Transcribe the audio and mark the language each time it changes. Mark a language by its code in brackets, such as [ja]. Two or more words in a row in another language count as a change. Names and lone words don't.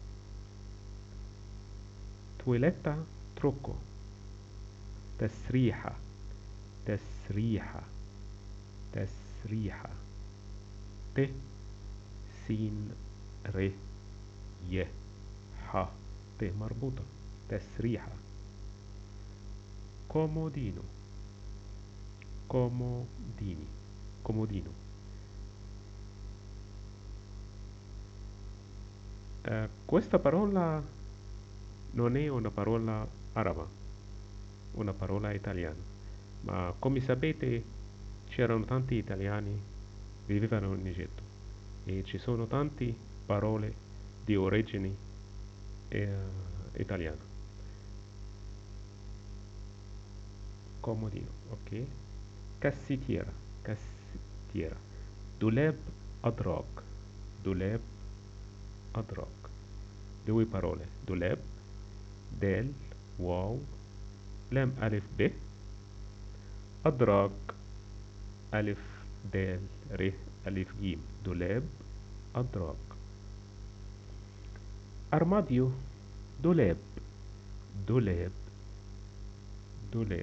[it] toeletta, trucco, [ar] تسريحة، تسريحة، تسريحة. ت، سين، ر، ي، ح، ت مربوطة. تسريحة. كومودينو، [it] comodini, comodino. Questa parola non è una parola araba, una parola italiana, ma come sapete c'erano tanti italiani che vivevano in Egitto e ci sono tante parole di origine italiana. Comodino, ok. Cassitiera, cassitiera. [ar] دولاب أدراج، دولاب أدراج. [it] due parole. [ar] دولاب، دال، واو، لام ألف ب. أدراج، ألف دال ر ألف جيم. دولاب، أدراج. أرماديو، دولاب، دولاب، دولاب.